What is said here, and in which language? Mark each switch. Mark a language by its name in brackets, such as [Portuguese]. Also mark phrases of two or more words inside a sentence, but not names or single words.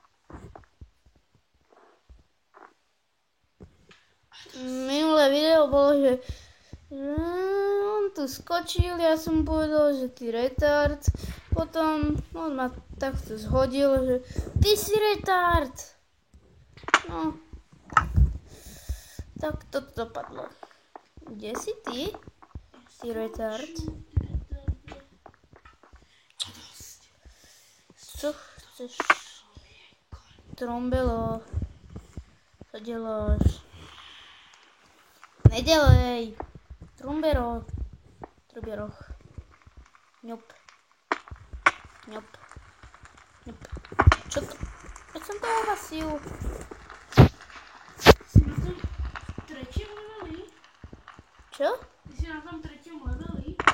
[Slovak] Minulé video bolo, že on tu skočil, ja som povedal, že ty retard. Potom on ma takto zhodil, že ty si retard. No. Tak toto dopadlo. Kde si ty? Ty retard. [Czech] Co chceš? Trombelo. Co děláš? Nedělej. Trumbero. [Slovak] Truběroch. Ňup. Čo to? Veď som to uhasil. Si na tom treťom leveli? Čo? Ty si na tom treťom leveli?